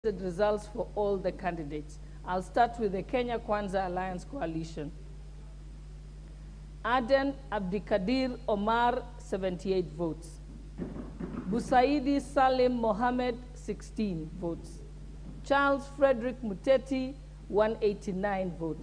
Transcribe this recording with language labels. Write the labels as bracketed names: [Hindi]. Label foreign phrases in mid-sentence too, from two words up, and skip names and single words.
[English] The results for all the candidates. I'll start with the Kenya Kwanza Alliance Coalition. Aden Abdikadir Omar, 78 votes. Busaidi Salim Mohammed, 16 votes. Charles Frederick Muteti, 189 votes.